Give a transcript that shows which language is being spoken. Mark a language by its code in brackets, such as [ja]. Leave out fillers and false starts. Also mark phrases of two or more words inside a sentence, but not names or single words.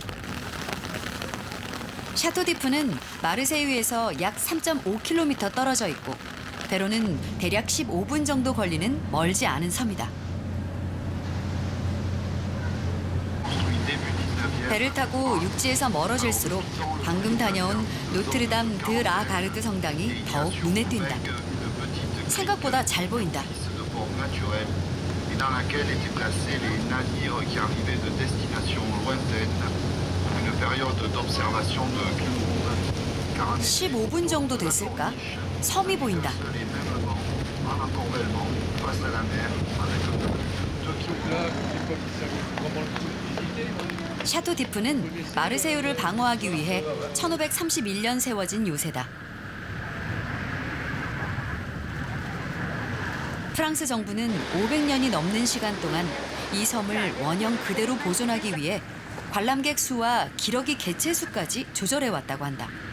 [ko] 샤토디프는 마르세유에서 약 3.5km 떨어져 있고 배로는 대략 15분 정도 걸리는 멀지 않은 섬이다. 배를 타고 육지에서 멀어질수록 방금 다녀온 노트르담 드 라 가르드 성당이 더욱 눈에 띈다. 생각보다 잘 보인다. [fr] dans laquelle étaient placés les navires qui arrivaient de destinations lointaines. Une période d'observation de [ko] 15분 정도 됐을까? 섬이 보인다. [fr] les mêmes vents, en encorbellement, face à la mer, avec [ko] 샤토디프는 마르세유를 방어하기 위해 1531년 세워진 요새다. 프랑스 정부는 500년이 넘는 시간 동안 이 섬을 원형 그대로 보존하기 위해 관람객 수와 기러기 개체 수까지 조절해 왔다고 한다.